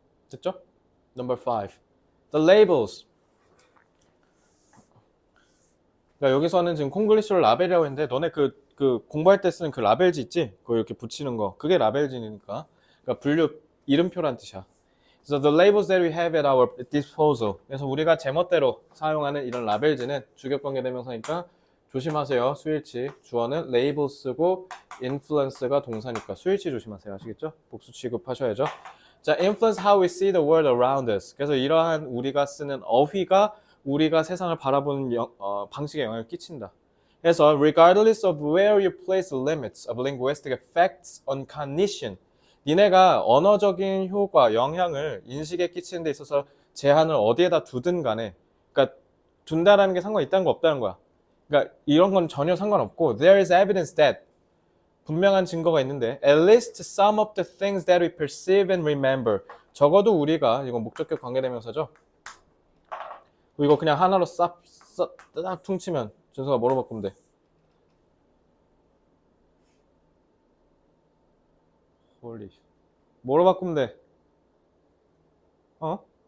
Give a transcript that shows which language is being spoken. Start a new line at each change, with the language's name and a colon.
Korean: 됐죠?
English: Number 5. The labels.
Korean: 그러니까 여기서는 지금 콩글리시로 라벨이라고 했는데, 너네 그 공부할 때 쓰는 그 라벨지 있지? 그거 이렇게 붙이는 거. 그게 라벨지니까. 그러니까 분류, 이름표란 뜻이야.
English: So the labels that we have at our disposal.
Korean: 그래서 우리가 제멋대로 사용하는 이런 라벨지는 주격관계대명사니까 조심하세요. 수일치. 주어는 label 쓰고 influence가 동사니까 수일치 조심하세요. 아시겠죠? 복수 취급하셔야죠.
English: 자, influence how we see the world around us.
Korean: 그래서 이러한 우리가 쓰는 어휘가 우리가 세상을 바라보는 방식에 영향을 끼친다. 그래서
English: regardless of where you place the limits of linguistic effects on cognition,
Korean: 니네가 언어적인 효과, 영향을 인식에 끼치는 데 있어서 제한을 어디에다 두든 간에, 그러니까 둔다라는 게 상관 있다는 거 없다는 거야. 그러니까 이런 건 전혀 상관없고,
English: there is evidence that,
Korean: 분명한 증거가 있는데,
English: at least some of the things that we perceive and remember,
Korean: 적어도 우리가, 이건 목적격 관계대명사죠. 이거 그냥 하나로 싹 퉁치면 준서가 뭐로 바꾸면 돼? 홀리. 뭐로 바꾸면 돼? 어?